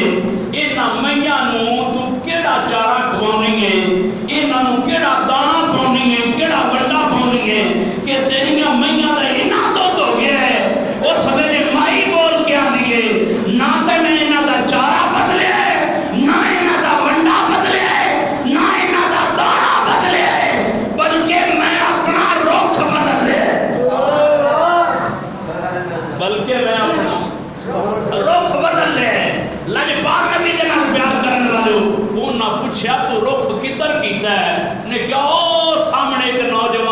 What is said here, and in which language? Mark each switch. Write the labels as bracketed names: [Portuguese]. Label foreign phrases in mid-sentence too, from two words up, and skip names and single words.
[Punjabi] انہاں میاں نوں تو کیڑا چارہ کھوانی ہے، انہاں نوں کیڑا دانا پاونی ہے، کیڑا گنڈا پاونی ہے کہ تیریاں میاں دا انہاں دودھ ہو گیا ہے؟ اس ویلے مائی بول کے آندی ہے نہ تے میں انہاں دا چارہ بدلیا ہے، نہ انہاں دا ونڈا بدلیا ہے، نہ انہاں دا دانا بدلیا ہے، بلکہ میں اپنا رخ بدل لیا، بلکہ میں اپنا رخ بدل لیا۔ لاجپال نبی دے نال پیار کرن والے انہاں پوچھیا تو رخ کدھر کیتا ہے؟ نے کہا او سامنے ایک نوجوان